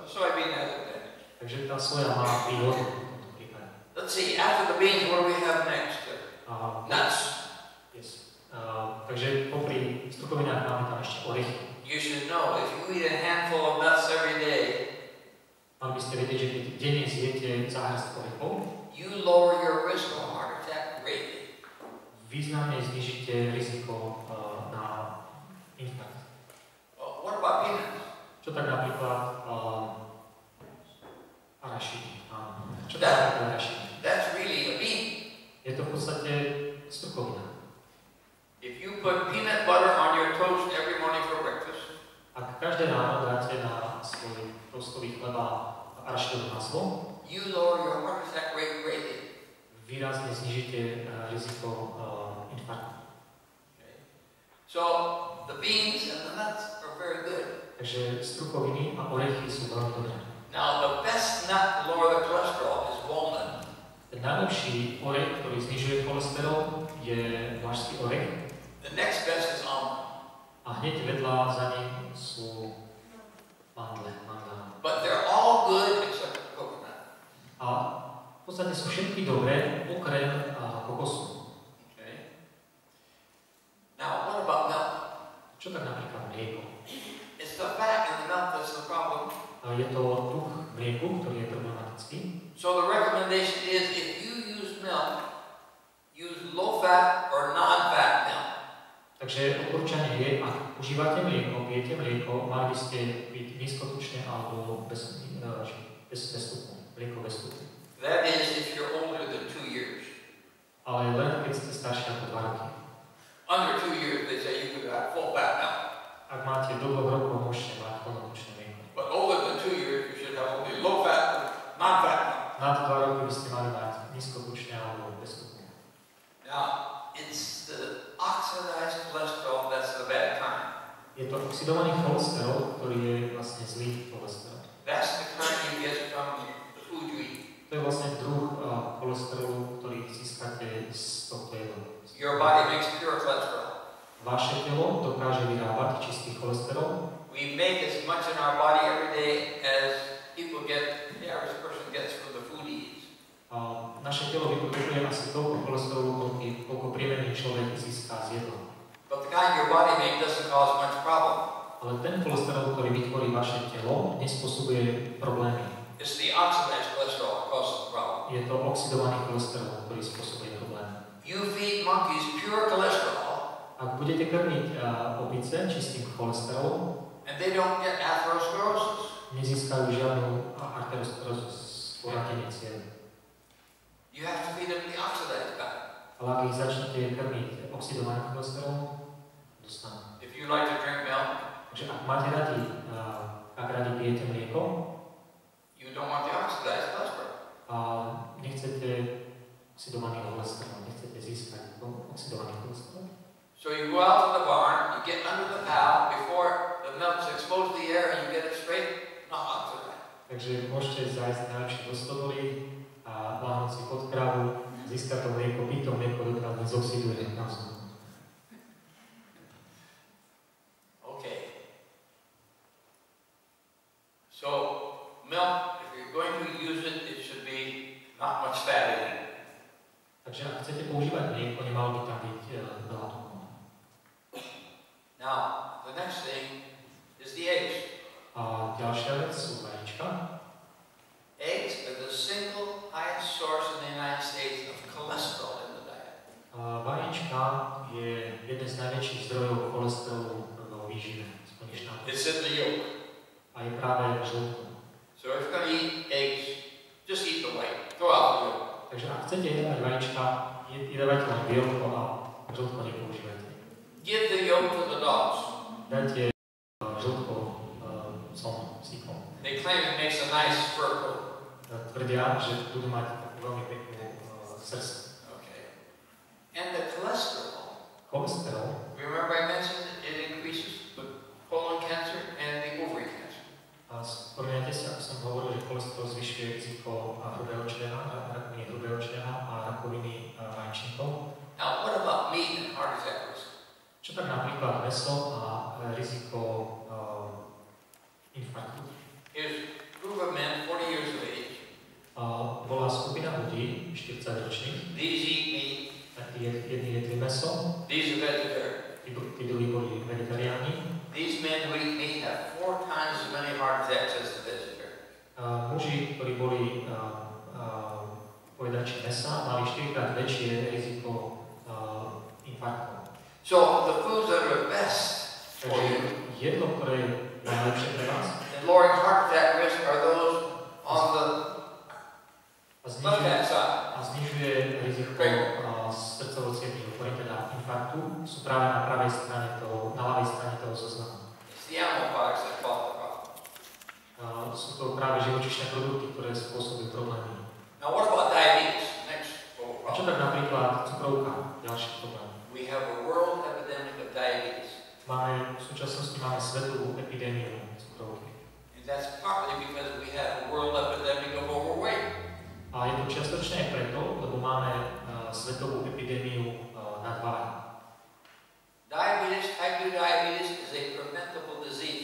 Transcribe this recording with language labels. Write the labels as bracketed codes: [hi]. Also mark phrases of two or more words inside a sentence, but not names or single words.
[en] The soybean has advantage. [sk] Takže tá soja má výhodu v tomto prípade. [en] Let's see, after the beans, what do we have next? Nuts. Yes. [sk] Takže popri strukovinách máme tam ešte orechy. [en] You should know, if you eat a handful of nuts every day, [sk] mali by ste vedieť, že keď denne zjete záhrst orechov, [en] you lower your risk of heart attack greatly. [sk] Významne znižíte riziko na infarkt. [en] What about peanuts? [sk] Čo tak napríklad arašidy. Čo tak napríklad arašidy? [en] That's really a bean. [sk] Je to v podstate strukovina. [en] If you put peanut butter on your toast every morning for breakfast, [sk] ak každé ráno dáte na svoj toastový chleba arašidové maslo, [en] you lower your heart attack rate greatly. [sk] Výrazne znižíte riziko infarktu. [en] Okay. So the beans and the nuts are very good. [sk] Takže strukoviny a orechy sú veľmi dobré. [en] Now, the best nut to lower the cholesterol is walnut. [sk] Ten najlepší orech, ktorý znižuje cholesterol, je vlašský orech. [en] The next best is almond. [sk] A hneď vedľa za ním sú mandle. [en] But they're all good except coconut. [sk] A v podstate sú všetky dobré, okrem kokosu. [en] Okay. Now, what about milk? [sk] Čo tak napríklad mlieko? [en] It's the fat in the milk that's the problem. [sk] Je to tuch mlieku, ktorý je problematický. [en] So the recommendation is if you use milk, use low-fat or non-fat milk. [sk] Takže odporúčanie je, ak užívate mlieko, pijete mlieko, mali by ste piť nízkotučne alebo bez tuku. Mlieko bez tuku. [en] That is if you're older than 2 years. [sk] Ale len keď ste starší ako 2 roky. [en] Under 2 years, they say you could have full-fat milk. [sk] Ak máte do 2 rokov, môžete mať plnotučné mlieko. [en] But older than 2 years, you should have only low-fat or non-fat milk. [sk] Nad 2 roky by ste mali mať nízkotučne alebo bez tuku. [en] Now, it's the oxidized cholesterol that's the bad kind. [sk] Je to oxidovaný cholesterol, ktorý je vlastne zlý cholesterol. [en] That's the kind you get from the food you eat. [sk] To je vlastne druh cholesterolu, ktorý získate z tohto jedla. [en] Your body makes pure cholesterol. [sk] Vaše telo dokáže vyrábať čistý cholesterol. [en] We make as much in our body every day as people get, the average person gets from the food he eats. [sk] Naše telo vyprodukuje asi toľko cholesterolu, koľko priemerný človek získa z jedla. [en] But the kind your body makes doesn't cause much problem. [sk] Ale ten cholesterol, ktorý vytvorí vaše telo, nespôsobuje problémy. [en] It's the oxidized cholesterol that causes the problem. [sk] Je to oxidovaný cholesterol, ktorý spôsobuje problémy. [en] You feed monkeys pure cholesterol. [sk] Ak budete krmiť opice čistým cholesterolom, [en] and they don't get atherosclerosis. [sk] Nezískajú žiadnu arteriosklerózu z poratenia cievy. [en] You have to feed them the oxidized kind. [sk] Ale ak ich začnete krmiť oxidovaným cholesterolom, dostanú. [en] If you like to drink milk, [sk] Takže ak máte radi, ak radi pijete mlieko, [en] you don't want the oxidized cholesterol. [sk] A nechcete oxidovaný cholesterol, nechcete získať oxidovaný cholesterol. [en] So you go out to the barn, you get under the cow before the milk's exposed to the air and you get it straight, not oxidized. [sk] Takže môžete zájsť najlepšie do stodoly a láhnuť si pod kravu, získať to mlieko, piť to mlieko, dokiaľ nezoxiduje na vzduchu. [en] Okay. So milk, if you're going to use it, it should be not much fat in it. [sk] Takže ak chcete používať mlieko, nemalo by tam byť veľa tuku. [en] Now, the next thing is the eggs. [sk] A ďalšia vec sú vajíčka. [en] Eggs are the single highest source in the United States of cholesterol in the diet. [sk] Vajíčka je jeden z najväčších zdrojov cholesterolu vo výžive. [en] It's in the yolk. [sk] A je práve v žltku. [en] So if you're going to eat eggs, just eat the white. Throw out the yolk. [sk] Takže ak chcete jedávať vajíčka, jedávajte len bielko a žltko nepoužívajte. [en] Give the yolk to the dogs. [sk] Dajte žltko psíkom. [en] They claim it makes a nice fur coat. [sk] Tvrdia, že budú mať veľmi peknú srst. [en] Okay. And the cholesterol. [sk] Cholesterol. [en] Remember I mentioned it increases the colon cancer and the ovary cancer. [sk] A spomínate si, ako som hovoril, že cholesterol zvyšuje riziko hrubého čreva, rakoviny hrubého čreva a rakoviny vajčníkov. [en] Now, what about meat and heart attack risk? [sk] Čo tak napríklad mäso a riziko infarktu? [en] Here's a group of men, 40 years of age. [sk] Bola skupina ľudí, 40-ročných. [en] These eat meat. [sk] Jedni jedli mäso. [en] These are vegetarian. [sk] Tí druhí boli vegetariáni. [en] These men who eat meat have 4 times as many heart attacks as the vegetarians. [sk] Muži, ktorí boli pojedači mäsa, mali 4-krát väčšie riziko infarktov. [en] So the foods that are best for [sk] Takže [en] you [sk] jedlo, ktoré je najlepšie pre vás, [en] and lowering heart attack risk are those on the left-hand side. [sk] a znižuje riziko srdcovo-cievnych ochorín, teda infarktu, sú práve na pravej strane toho, na ľavej strane toho zoznamu. [en] It's the animal products that cause the problem. [sk] Sú to práve živočíšne produkty, ktoré spôsobujú problémy. [en] Now what about diabetes? Next global [sk] A čo [en] problem. [sk] tak napríklad cukrovka, ďalší problém. [en] We have a world epidemic of diabetes. [sk] v súčasnosti máme svetovú epidémiu cukrovky. [en] And that's partly because we have a world epidemic of overweight. [sk] A je to čiastočne preto, lebo máme svetovú epidémiu nadváhy. [en] Diabetes, type 2 diabetes is a preventable disease.